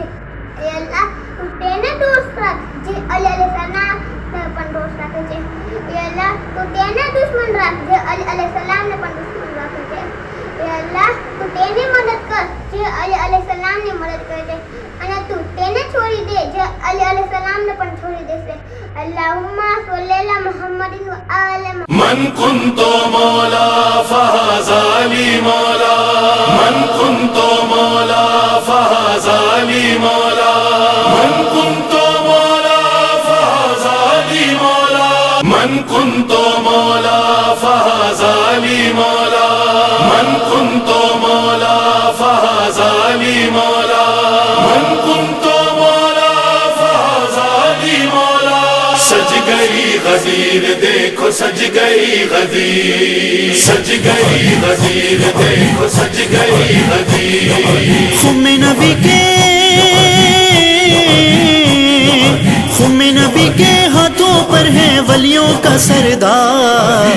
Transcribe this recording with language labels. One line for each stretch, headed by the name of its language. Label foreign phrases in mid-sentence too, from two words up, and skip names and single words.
Gujarati: એ અલ્લાહ તું તેને દોસ્ત રાખ જે અલી અલૈહિસ્સલામને પણ દોસ્ત રાખે છે। એ અલ્લાહ તું તેને દુશ્મન રાખ જે અલી અલૈહિસ્સલામને પણ દુશ્મન રાખે છે। એ અલ્લાહ તું તેની મદદ કર જે અલી અલૈહિસ્સલામની મદદ કરે છે અને તું તેને છોડી દે જે અલી અલૈહિસ્સલામને પણ છોડી દેશે।
Arabic: اللهم صل على محمد وآل من كنت مولا فهذا لي مولا، من كنت مولا فهذا لي مولا، من كنت مولا فهذا لي مولا، من كنت مولا فهذا لي مولا، من كنت مولا فهذا لي مولا، من كنت مولا فهذا لي مولا۔
Urdu: سج گئی غدیر دیکھو سج گئی غدیر، سج گئی غدیر دیکھو سج گئی غدیر۔ خم نبی کے ہاتھوں پر ہے ولیوں کا سردار۔